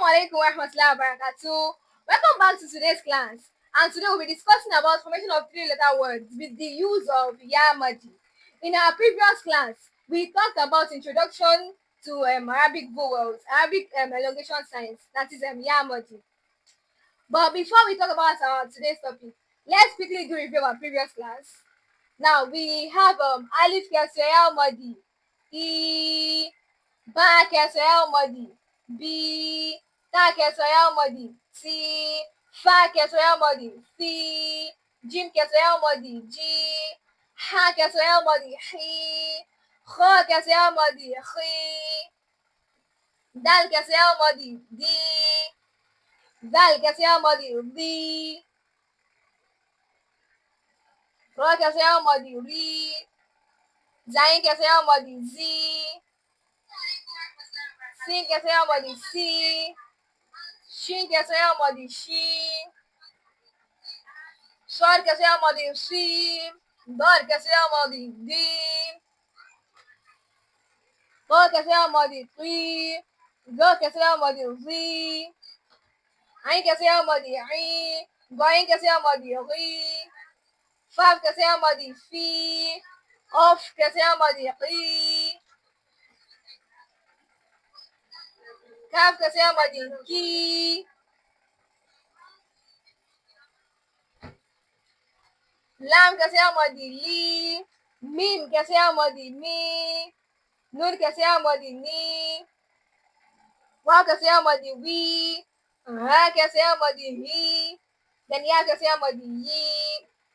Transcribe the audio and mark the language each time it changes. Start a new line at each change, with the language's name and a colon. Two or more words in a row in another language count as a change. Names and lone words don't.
Arabic: عليكم ورحمة الله وبركاته.
English: Welcome back to today's class. And today we'll be discussing about formation of three-letter words with the use of Yā Maddī. In our previous class, we talked about introduction to Arabic vowels, Arabic elongation signs, that is Yā Maddī. But before we talk about our today's topic, let's quickly do review of our previous class. Now we have Alif Kesra Yā Maddī, E, Ba Kesra Yā Maddī, B, Ta Kesra Yā Maddī, C, Fa Kesra Yā Maddī, C, Jim Kesra Yā Maddī, G, Ha Kesra Yā Maddī, Hi, Kha Kesra Yā Maddī, Khi, Dal Kesra Yā Maddī, D, Dal Kesra Yā Maddī, D, Ra Kesra Yā Maddī, Ri, Zayin Kesra Yā Maddī, Z, Sin Kesra Yā Maddī, Si, Shin Kesra Yā Maddī, Shi, Shad Kesra Yā Maddī, Shi, Dal Kesra Yā Maddī, Di, Ra Kesra Yā Maddī, Ri, Ga Kesra Yā Maddī, Ri, Ain Kesra Yā Maddī, Ai, Gain Kesra Yā Maddī, Ri, Faf Kesra Yā Maddī, Fi, Of Kesra Yā Maddī, Qi, Kaf Kesra Yā Maddī, Ki, Lam Kesra Yā Maddī, Li, Mim Kesra Yā Maddī, Mi, Nun Kesra Yā Maddī, Ni, Waw Kesra Yā Maddī, Wi, Ha Kesra Yā Maddī, Hi, then Ya Kesra Yā Maddī, Yi.